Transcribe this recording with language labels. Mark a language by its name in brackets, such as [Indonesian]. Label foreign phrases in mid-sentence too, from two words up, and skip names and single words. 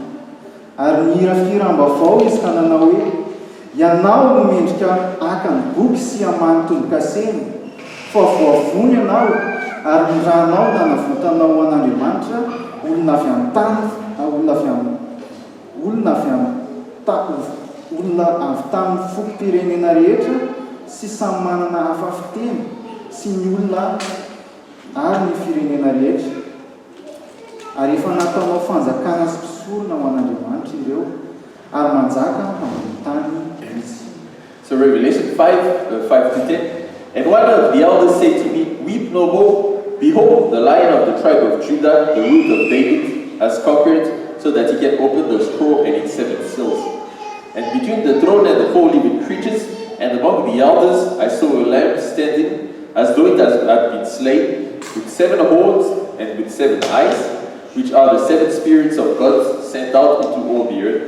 [Malagasy] Ary nihirafirambavao izy ka nanao hoe ianao no mendrika aka ny boky sy hamahy tomboka seny, fa voavony ianao ary ny rahanao nanavotanao an'Andriamanitra olona avy amin'ny tany, olona avy tamin'ny fokom-pirenena rehetra sy samy manana hafa fiteny sy ny olona ary ny firenena rehetra. Ary efa nataonao fanjakana sy mpisorona ho an'Andriamanitra ireo ary manjaka ambony tany izy. [English] So Revelation 5, 5 to 10. And one of the elders said to me, weep no more. Behold, the Lion of the tribe of Judah, the root of David, has conquered, so that he can open the scroll and its 7 seals. And between the throne and the 4 living creatures, and among the elders, I saw a lamb standing, as though it had been slain, with 7 horns and with 7 eyes, which are the 7 spirits of God sent out into all the earth.